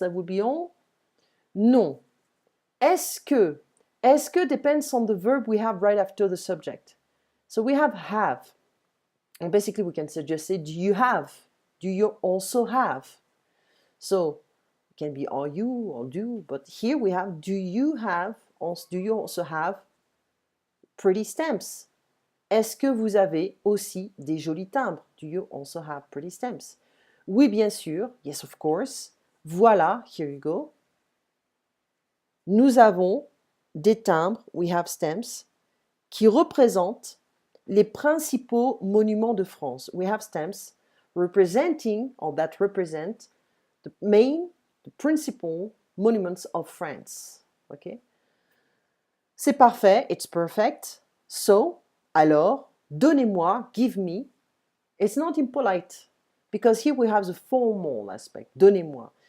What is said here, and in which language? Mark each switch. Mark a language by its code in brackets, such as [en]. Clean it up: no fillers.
[en] That would be all. Non. Est-ce que depends on the verb we have right after the subject. So we have. And basically we can just say, do you have? Do you also have? So it can be are you or do, but here we have do you also have pretty stamps? [fr] Est-ce que vous avez aussi des jolis timbres? [en] Do you also have pretty stamps? [fr] Oui, bien sûr. [en] Yes, of course. [fr] Voilà, [en] here you go. [fr] Nous avons des timbres, [en] we have stamps, [fr] qui représentent les principaux monuments de France. [en] We have stamps representing, or that represent, the principal monuments of France. Okay? [fr] C'est parfait, [en] it's perfect. So, [fr] alors, donnez-moi, [en] give me. It's not impolite, because here we have the formal aspect. [fr] Donnez-moi.